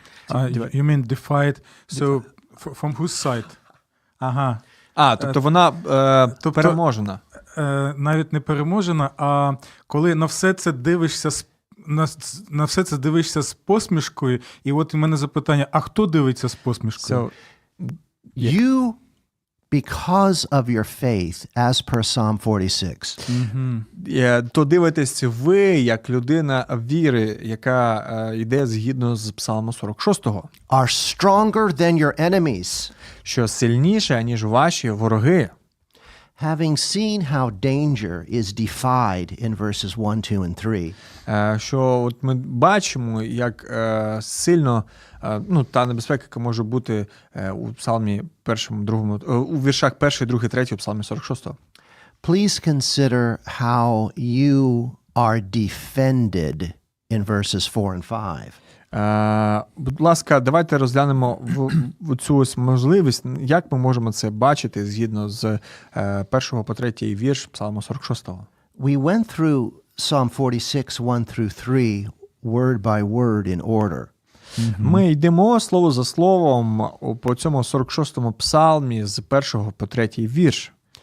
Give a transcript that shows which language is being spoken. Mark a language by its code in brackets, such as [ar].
[en] You mean defied, so from whose side? [uk] Ага. Тобто вона переможена. Навіть не переможена, а коли на все це дивишся на все це дивишся з посмішкою, і от у мене запитання, а хто дивиться з посмішкою? [en] You, because of your faith, as per Psalm 46. [uk] То дивитесь ви, як людина віри, яка йде згідно з Псалмом 46-го. [en] Are stronger than your enemies. [uk] Що сильніше, ніж ваші вороги. [en] Having seen how danger is defied in verses 1, 2, and 3. [uk] Що от ми бачимо, як сильно та небезпека, яка може бути у Псалмі 1, 2, у віршах 1, 2, 3 у Псалмі 46. [en] Please consider how you are defended in verses 4 and 5. [uk] Будь ласка, давайте розглянемо в цю ось можливість, як ми можемо це бачити згідно з 1 по 3 вірш Псалму 46. [en] We went through Psalm 46, 1 through 3, word by word in order. [uk] Ми йдемо слово за словом по цьому 46-му псалмі з 1 по 3 вірш.